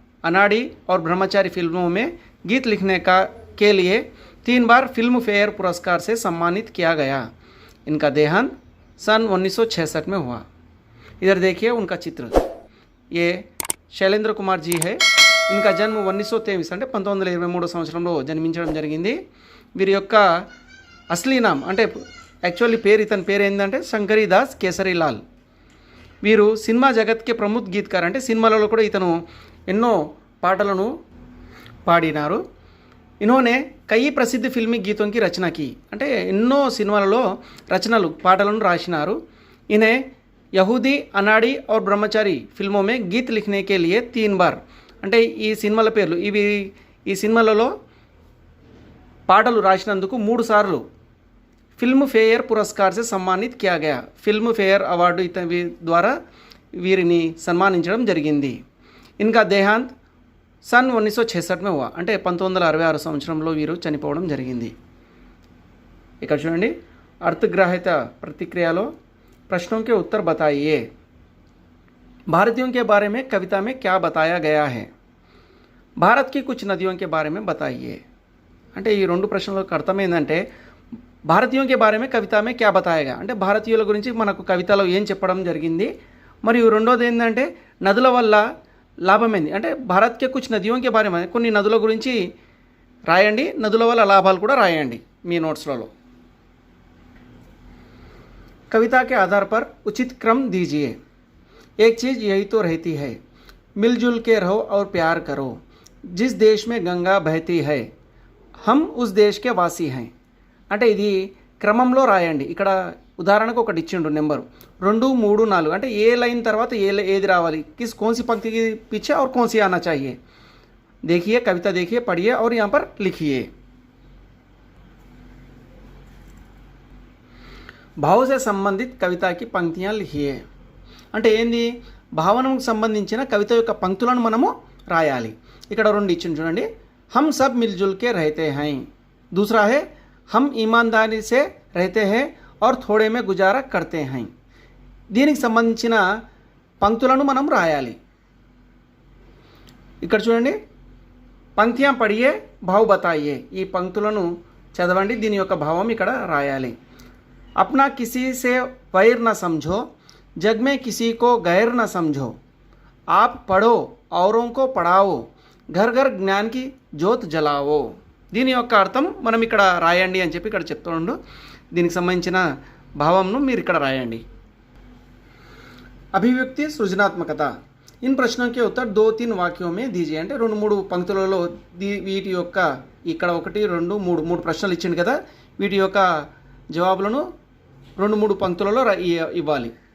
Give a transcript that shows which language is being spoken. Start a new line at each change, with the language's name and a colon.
Hindi: अनाड़ी और ब्रह्मचारी फिल्मों में गीत लिखने के लिए 3 बार फिल्म फेयर पुरस्कार से सम्मानित किया गया। इनका देहांत सन 1966 में हुआ। इधर देखिए उनका चित्र, ये శైలేంద్ర కుమార్ జీ है। इनका जन्म 1923
Telugu: అంటే 1923 సంవత్సరంలో జన్మించడం జరిగింది। వీరి యొక్క అసలీ నామ్ అంటే యాక్చువల్లీ ఇతని పేరు ఏంటంటే శంకరీదాస్ కేసరీలాల్। వీరు సినిమా జగత్కి ప్రముఖ గీత్కార్, అంటే సినిమాలలో కూడా ఇతను ఎన్నో పాటలను పాడినారు।
Hindi: इन्होंने कई प्रसिद्ध फिल्मी गीतों की रचना की,
Telugu: అంటే ఎన్నో సినిమాలలో రచనలు పాటలను రాసినారు।
Hindi: इन्हें यहूदी अनाड़ी और ब्रह्मचारी फिल्मों में गीत लिखने के लिए 3 बार,
Telugu: అంటే ఈ సినిమాల పేర్లు ఇవి, ఈ సినిమాలలో పాటలు రాసినందుకు 3 సార్లు ఫిల్మ్ ఫేయర్ పురస్కార్
Hindi: से सम्मानित किया गया।
Telugu: ఫిల్మ్ ఫేయర్ అవార్డు ఇతని ద్వారా వీరిని సన్మానించడం జరిగింది।
Hindi: इनका देहांत सन 1966 में हुआ,
Telugu: అంటే 1966 సంవత్సరంలో వీరు చనిపోవడం జరిగింది। ఇక్కడ చూడండి, అర్థగ్రాహిత प्रतिक्रियाలో
Hindi: प्रश्नों के उत्तर बताइए। भारतीयों के बारे में कविता में क्या बताया गया है? भारत की कुछ नदियों के बारे में बताइए।
Telugu: అంటే ఈ రెండు ప్రశ్నలకు అర్థం ఏంటంటే భారతీయుల
Hindi: के बारे में कविता में क्या बताया गया,
Telugu: అంటే భారతీయుల గురించి మనకు కవితలో ఏం చెప్పడం జరిగింది। మరియు రెండోది ఏంటంటే నదుల వల్ల లాభం ఏంది, అంటే భారత్కే కుछ నదిयों के बारे में, కొన్ని నదుల గురించి రాయండి, నదుల వల్ల లాభాలు కూడా రాయండి మీ నోట్స్లలో।
Hindi: कविता के आधार पर उचित क्रम दीजिए। एक चीज़ यही तो रहती है, मिलजुल के रहो और प्यार करो। जिस देश में गंगा बहती है हम उस देश के वासी हैं।
Telugu: అంటే ఇది క్రమంలో రాయండి। ఇక్కడ ఉదాహరణకు ఒకటి ఇచ్చిండు నెంబర్ 2, 3, 4, అంటే ఏ లైన్ తర్వాత ఏది రావాలి,
Hindi: कौन सी पंक्ति के पीछे और कौन सी आना चाहिए। देखिए कविता, देखिए, पढ़िए और यहाँ पर लिखिए।
Telugu: భావ से సంబంధిత కవితకి పంక్తియాं लिखिए, అంటే ఏంది, భావనకు సంబంధించిన కవిత యొక్క పంక్తులను మనము రాయాలి। ఇక్కడ రెండు ఇచ్చింది చూడండి,
Hindi: हम सब मिलजुल के रहते हैं, दूसरा है हम ईमानदारी से रहते हैं और थोड़े में गुजारा करते हैं।
Telugu: దీనికి సంబంధించిన పంక్తులను మనం రాయాలి। ఇక్కడ చూడండి, పంక్తియాं
Hindi: पढ़िए भाव बताइए,
Telugu: ఈ పంక్తులను చదవండి, దీని యొక్క భావం ఇక్కడ రాయాలి।
Hindi: अपना किसी से वैर न समझो, जग में किसी को गैर न समझो। आप पढ़ो औरों को पढ़ाओ, घर घर ज्ञान की ज्योत जलाओ।
Telugu: దీని యొక్క అర్థం మనం ఇక్కడ రాయండి అని చెప్పి ఇక్కడ చెప్తుండు। దీనికి సంబంధించిన భావంను మీరు ఇక్కడ రాయండి। అభివ్యక్తి సృజనాత్మకత,
Hindi: इन प्रश्नों के उत्तर 2-3
Telugu: వాక్యోं में दीजिए, అంటే 2-3 పంక్తులలో వీటి యొక్క ఇక్కడ 1, 2, 3 ప్రశ్నలు ఇచ్చిండు కదా, వీటి యొక్క జవాబులను 2-3 పంక్తులలో ఇవ్వాలి।